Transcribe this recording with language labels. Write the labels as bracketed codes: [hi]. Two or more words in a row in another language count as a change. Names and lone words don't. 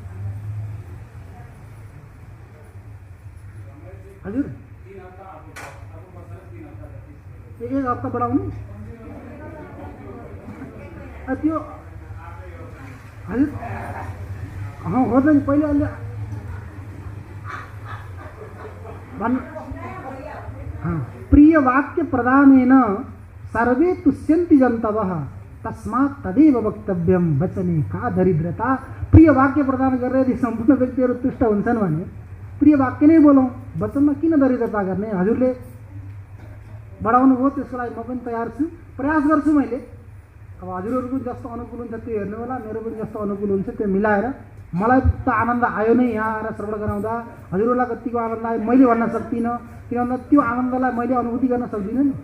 [ne] हजुर एक हप्ता बढाउनु त्यो हजुर हो त नि। पहिले अहिले [sa] प्रिय वाक्य प्रदानेन सर्वे तुष्यन्ति जन्तवः तस्मात् तदेव वक्तव्यम वचने का दरिद्रता। [ne] प्रिय वाक्य प्रदान गरेर यदि सम्पूर्ण व्यक्तिहरू तुष्ट हुन्छन् भने प्रिय वाक्य नै बोलौँ, वचनमा किन दरिद्रता गर्ने। हजुरले बढाउनु भयो, त्यसको लागि म पनि तयार छु, प्रयास गर्छु मैले। अब हजुरहरूको जस्तो अनुकूल हुन्छ त्यो हेर्नु होला, मेरो पनि जस्तो अनुकूल हुन्छ त्यो मिलाएर। मलाई त आनन्द आयो नै यहाँ आएर श्रवण गराउँदा। हजुरहरूलाई कतिको आनन्द आयो मैले भन्न सक्दिनँ, किन भन्दा त्यो आनन्दलाई मैले अनुभूति गर्न सक्दिनँ नि।